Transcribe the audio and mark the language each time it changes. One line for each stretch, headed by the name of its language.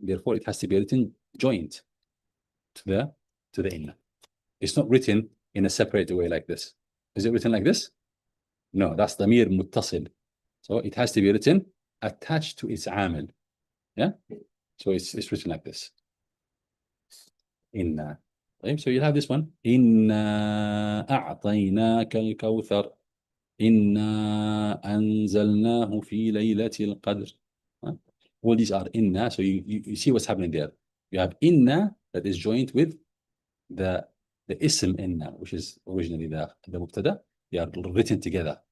English: Therefore, it has to be written joint to the inna. It's not written in a separate way like this. Is it written like this? No, that's ضمير متصل. So it has to be written attached to its عامل. Yeah. So it's written like this. Inna. So you'll have this one.
Arabic: Inna أعطيناك الكوثر. إنا أنزلناه في ليلة القدر.
English: All these are inna. So you see what's happening there. You have inna that is joined with the ism inna, which is originally the mubtada. They are written together.